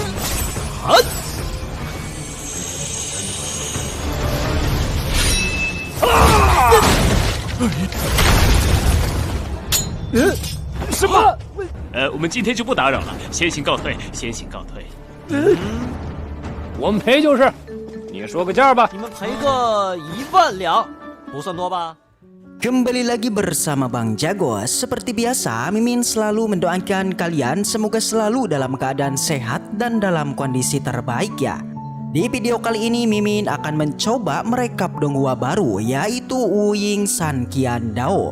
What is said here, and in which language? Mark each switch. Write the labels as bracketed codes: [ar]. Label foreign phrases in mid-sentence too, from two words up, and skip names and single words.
[zh] 什么？我们今天就不打扰了，先行告退，先行告退。我们赔就是，你说个价吧。你们赔个1万两，不算多吧？ [id] Kembali lagi bersama Bang Jago. Seperti biasa, Mimin selalu mendoakan kalian semoga selalu dalam keadaan sehat dan dalam kondisi terbaik ya. Di video kali ini Mimin akan mencoba merekap donghua baru, yaitu Wuying San Qian Dao.